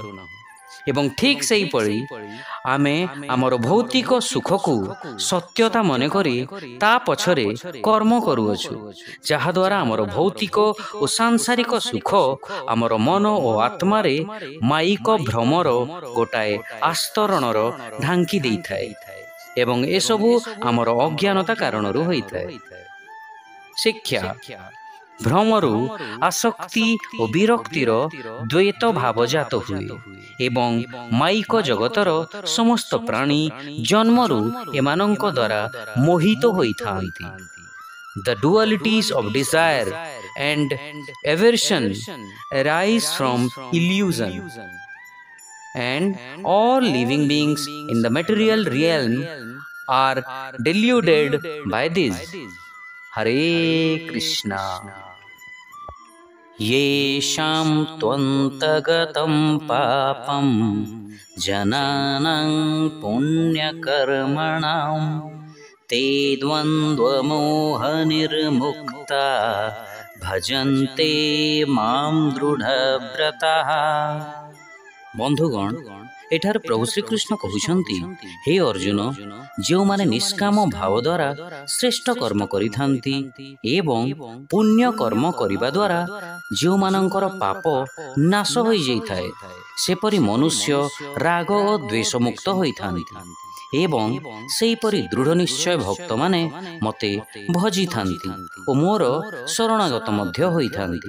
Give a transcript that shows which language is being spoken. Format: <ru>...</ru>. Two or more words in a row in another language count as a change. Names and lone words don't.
<or>ଏବଂ ଠିକ୍ ସେହିପରି ଆମେ ଆମର ଭୌତିକ ସୁଖକୁ ସତ୍ୟତା ମନେକରି ତା ପଛରେ କର୍ମ କରୁଅଛୁ, ଯାହାଦ୍ୱାରା ଆମର ଭୌତିକ ଓ ସାଂସାରିକ ସୁଖ ଆମର ମନ ଓ ଆତ୍ମାରେ ମାଇକ ଭ୍ରମର ଗୋଟାଏ ଆସ୍ତରଣର ଢାଙ୍କି ଦେଇଥାଏ ଏବଂ ଏସବୁ ଆମର ଅଜ୍ଞାନତା କାରଣରୁ ହୋଇଥାଏ। ଶିକ୍ଷା ଭ୍ରମରୁ ଆସକ୍ତି ଓ ବିରକ୍ତିର ଦ୍ୱୈତ ଭାବ ଜାତ ହୁଏ ଏବଂ ମାଇକ ଜଗତର ସମସ୍ତ ପ୍ରାଣୀ ଜନ୍ମରୁ ଏମାନଙ୍କ ଦ୍ୱାରା ମୋହିତ ହୋଇଥାନ୍ତି।</or> <en>The dualities of desire and aversion arise from illusion, and all living beings in the material realm are deluded by this.</en> <sa>Hare Krishna. येषां त्वन्तगतं पापं जनानां पुण्यकर्मणां ते द्वन्द्वमोहनिर्मुक्ता भजन्ते मां दृढव्रताः।</sa> <or>ବନ୍ଧୁଗଣ, ଏଠାରେ ପ୍ରଭୁ ଶ୍ରୀକୃଷ୍ଣ କହୁଛନ୍ତି, ହେ ଅର୍ଜୁନ, ଯେଉଁମାନେ ନିଷ୍କାମ ଭାବ ଦ୍ୱାରା ଶ୍ରେଷ୍ଠ କର୍ମ କରିଥାନ୍ତି ଏବଂ ପୁଣ୍ୟ କର୍ମ କରିବା ଦ୍ୱାରା ଯେଉଁମାନଙ୍କର ପାପ ନାଶ ହୋଇଯାଇଥାଏ, ସେପରି ମନୁଷ୍ୟ ରାଗ ଓ ଦ୍ୱେଷ ମୁକ୍ତ ହୋଇଥାନ୍ତି ଏବଂ ସେହିପରି ଦୃଢ଼ ନିଶ୍ଚୟ ଭକ୍ତମାନେ ମୋତେ ଭଜିଥାନ୍ତି ଓ ମୋର ଶରଣାଗତ ମଧ୍ୟ ହୋଇଥାନ୍ତି।</or>